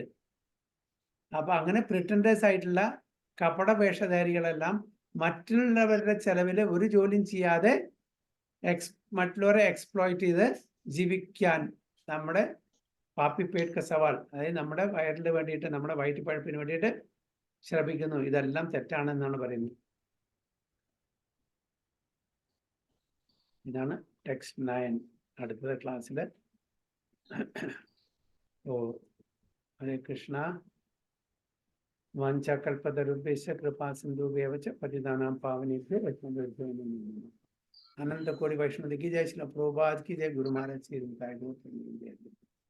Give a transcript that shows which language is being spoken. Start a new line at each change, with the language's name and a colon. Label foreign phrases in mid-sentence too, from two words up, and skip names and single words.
Malayalam: അപ്പൊ അങ്ങനെ പ്രിറ്റൻഡേഴ്സ് ആയിട്ടുള്ള കപട വേഷധാരികളെല്ലാം മറ്റുള്ളവരുടെ ചെലവിൽ ഒരു ജോലിയും ചെയ്യാതെ മറ്റുള്ളവരെ എക്സ്പ്ലോയിറ്റ് ചെയ്ത് ജീവിക്കാൻ നമ്മുടെ
Hindi: पापी पेट का सवाल,
Malayalam: അതായത് നമ്മുടെ വയറിന് വേണ്ടിയിട്ട്, നമ്മുടെ വയറ്റിപ്പഴപ്പിന് വേണ്ടിയിട്ട് ശ്രമിക്കുന്നു. ഇതെല്ലാം തെറ്റാണെന്നാണ് പറയുന്നത്. ഇതാണ് ടെക്സ്റ്റ് 9. അടുത്ത ക്ലാസ്സിൽ ഹരേ കൃഷ്ണ.
Sanskrit: വാഞ്ചാകൽപതരുഭ്യശ്ച കൃപാ സിന്ധുഭ്യവ ച പതിതാനാം പാവനേഭ്യോ വൈഷ്ണവേഭ്യോ നമോ നമഃ.
Hindi: अनंत कोटि वैष्णव की जय, श्रील प्रभुपाद की जय, गुरु महाराज की जय।